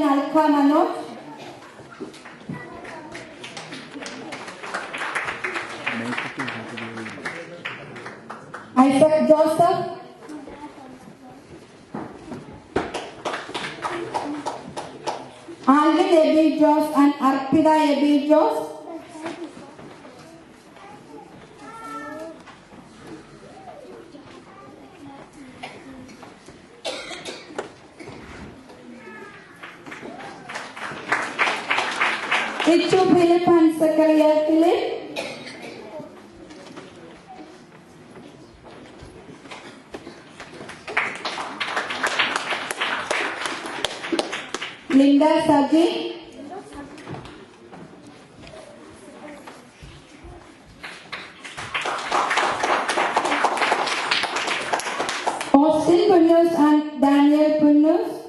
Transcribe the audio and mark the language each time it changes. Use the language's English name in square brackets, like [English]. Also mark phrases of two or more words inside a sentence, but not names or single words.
[English] Alka Manoj, Isaac Joseph, Alvin Ebi Jos and Arpida Ebi Jos, Ichu Philip and Zachariah Philip, Linda Saji, Austin Punnus and Daniel Punnus,